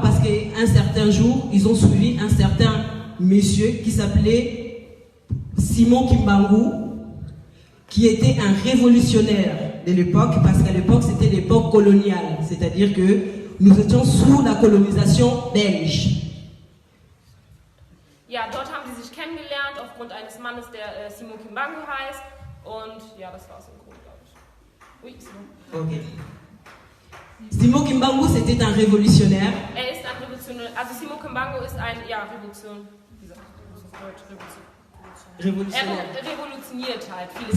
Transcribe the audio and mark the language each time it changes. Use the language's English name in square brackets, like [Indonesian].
[French] Parce qu'un certain jour, ils ont suivi un certain monsieur qui s'appelait Simon Kimbangu, qui était un révolutionnaire de l'époque, parce qu'à l'époque, c'était l'époque coloniale. C'est-à-dire que nous étions sous la colonisation belge. [German] ja, dort haben sie sich kennengelernt aufgrund eines Mannes, der Simon Kimbangu heißt. Und ja, das war es im Grunde, glaube ich. [French] Oui, Simon. Ok. Simon Kimbangu, c'était un révolutionnaire. [German] Er ist ein Revolutionär. Also Simon Kimbangu ist ein, ja, Revolution. Wie sagt man das auf Deutsch? [French] Révolutionnaire. [German] Er revolutioniert halt viele.